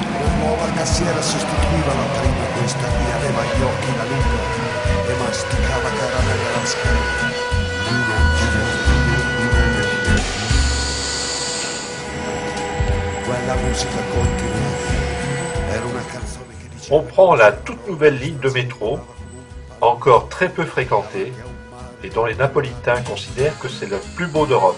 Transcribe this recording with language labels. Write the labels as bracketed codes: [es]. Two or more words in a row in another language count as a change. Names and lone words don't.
[it] La nuova cassiera sostituiva la prima, questa qui aveva gli occhi da lupa e masticava caramelle alla scala. Quella musica continuava. Era una canzone che diceva... [fr] On prend la toute nouvelle ligne de métro, encore très peu fréquentée, et dont les Napolitains considèrent que c'est le plus beau d'Europe.